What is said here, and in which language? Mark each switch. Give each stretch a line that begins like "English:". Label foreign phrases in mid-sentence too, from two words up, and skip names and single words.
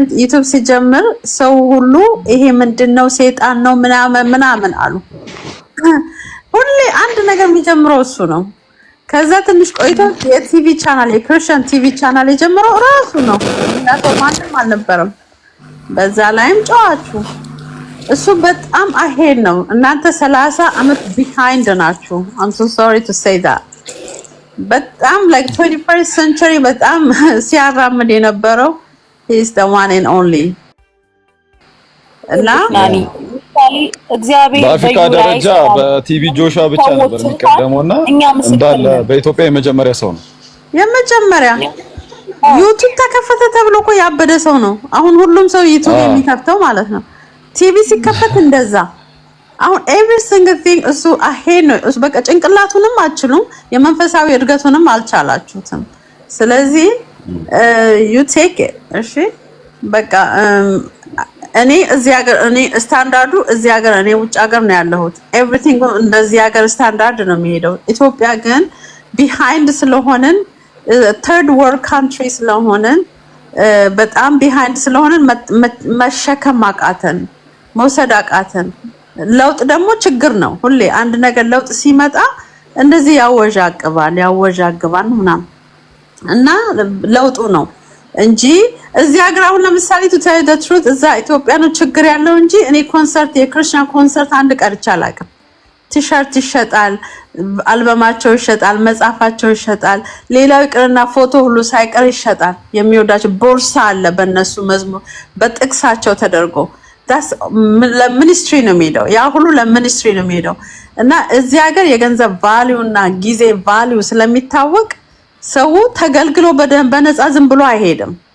Amharic: ዩቲዩብ ሲጀምር ሰው ሁሉ ይሄ ምንድነው ሰይጣን ነው ምናምን አሉ። ሁሌ አንድ ነገር የሚጀምረው እሱ ነው። ከዛ ትንሽ ቆይቶ የቲቪ ቻናል የክርስቲያን ቲቪ ቻናል የጀመረው ራሱ ነው። እናንተ ማንም አልነበረም። በዛ ላይም ጨዋችሁ እሱ በጣም አሄድ ነው። እናንተ 30 አመት ቢሃይንድ ናችሁ።
English: I'm so sorry to say that
Amharic: በጣም
English: like 21st century
Amharic: በጣም ሲያራምድ የነበረው
English: he is the one and only
Amharic: እና እግዚአብሔር በአፍሪካ ደረጃ በቲቪ ጆሻ ብቻ ነበር የሚቀደመውና እንዳለ በኢትዮጵያ የመጀመሪያ ሰው ነው። የመጀመሪያ ዩቲዩብ ተከፈተ ተብሎ እኮ ያበደ ሰው ነው። አሁን ሁሉም ሰው ዩቲዩብ የሚከፍተው ማለት ነው። ቲቪ ሲከፈት እንደዛ አሁን
English: every single thing
Amharic: እሱ አሄድ ነው። እሱ በቃ ጭንቅላቱንም አትችሉም፣ የመንፈሳዊ እድገቱንም አልቻላችሁትም። ስለዚህ
English: you take it
Amharic: እሺ በቃ እኔ እዚህ ሀገር እኔ ስታንዳርዱ እዚህ ሀገር እኔ ውጭ ሀገር ነው ያለሁት። ኤቭሪቲንግ እንደዚህ ሀገር ስታንዳርድ ነው የሚሄደው። ኢትዮጵያ ግን ቢሃይንድ ስለሆነን
English: third world country
Amharic: ስለሆነን በጣም ቢሃይንድ ስለሆነን መሸከም አቃተን፣ መውሰድ አቃተን። ለውጥ ደግሞ ችግር ነው። ሁሌ አንድ ነገር ለውጥ ሲመጣ እንደዚህ ያወዣግባል ምናምን እና ለውጡ ነው እንጂ እዚህ ሀገር አሁን ለምሳሌ to
English: tell you the truth
Amharic: እዛ ኢትዮጵያ ነው ችግር ያለው እንጂ እኔ ኮንሰርት የክርስቲያን ኮንሰርት አንድ ቀርቻ አላውቅም። ቲሸርት ይሸጣል፣ አልበማቸው ይሸጣል፣ መጽሐፋቸው ይሸጣል፣ ሌላው ይቅርና ፎቶ ሁሉ ሳይቀር ይሸጣል። የሚወዳቸው ቦርሳ አለ በእነሱ መዝሙር በጥቅሳቸው ተደርጎ ለሚኒስትሪ ነው የሚሄደው። ያ ሁሉ ለሚኒስትሪ ነው የሚሄደው እና እዚህ ሀገር የገንዘብ ቫልዩ እና ጊዜ ቫልዩ ስለሚታወቅ ሰው ተገልግሎ በነፃ ዝም ብሎ አይሄድም።